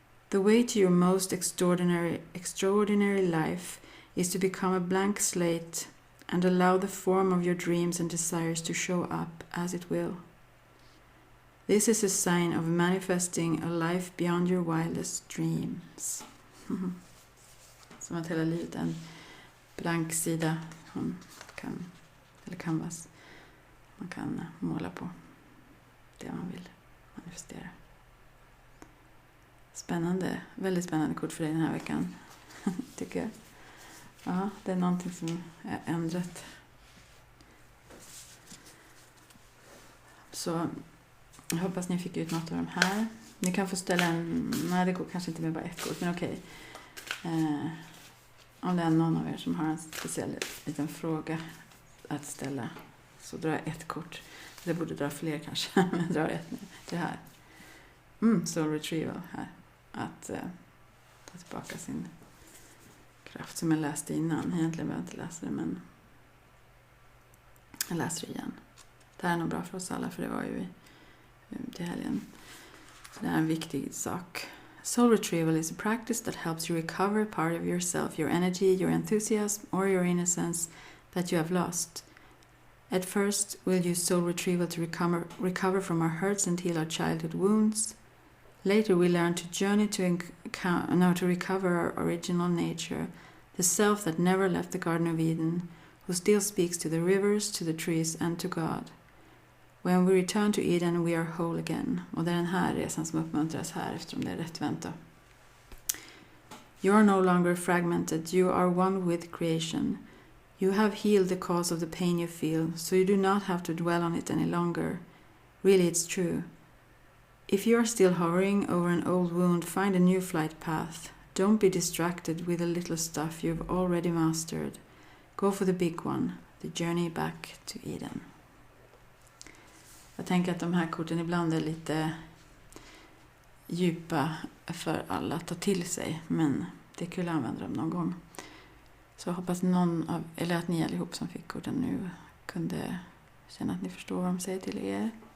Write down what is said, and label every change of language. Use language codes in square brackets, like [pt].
[en] The way to your most extraordinary life is to become a blank slate and allow the form of your dreams and desires to show up as it will. This is a sign of manifesting a life beyond your wildest dreams. [sv] Som att hela livet är en blank sida eller canvas. Man kan måla på det man vill manifestera. Spännande, väldigt spännande kort för dig den här veckan, tycker jag. Ja, det är någonting som är ändrat. Så jag hoppas ni fick ut något av de här. Ni kan få ställa nej det går kanske inte med bara ett kort, men okej. Om det är någon av er som har en speciell liten fråga att ställa, så drar jag ett kort. Det borde dra fler kanske, men jag drar ett nu. Det här. Så Retrieval här. Att ta tillbaka sin kraft som jag läste innan. Egentligen behöver jag inte läsa det, men jag läser det igen. Det här är nog bra för oss alla, för det var ju till helgen. Så det är en viktig sak. [en] Soul retrieval is a practice that helps you recover a part of yourself, your energy, your enthusiasm, or your innocence that you have lost. At first, we'll use soul retrieval to recover from our hurts and heal our childhood wounds. Later, we learn to journey to recover our original nature, the self that never left the Garden of Eden, who still speaks to the rivers, to the trees, and to God. When we return to Eden, we are whole again. [sv] Och det är den här resan som uppmuntras här, eftersom det är rättvänt då. [en] You are no longer fragmented. You are one with creation. You have healed the cause of the pain you feel, so you do not have to dwell on it any longer. Really, it's true. If you are still hovering over an old wound, find a new flight path. Don't be distracted with the little stuff you've already mastered. Go for the big one, the journey back to Eden. [sv] Jag tänker att de här korten ibland är lite djupa för alla att ta till sig, men det är kul att använda dem någon gång. Så jag hoppas att ni allihop som fick korten nu kunde känna att ni förstår vad de säger till er.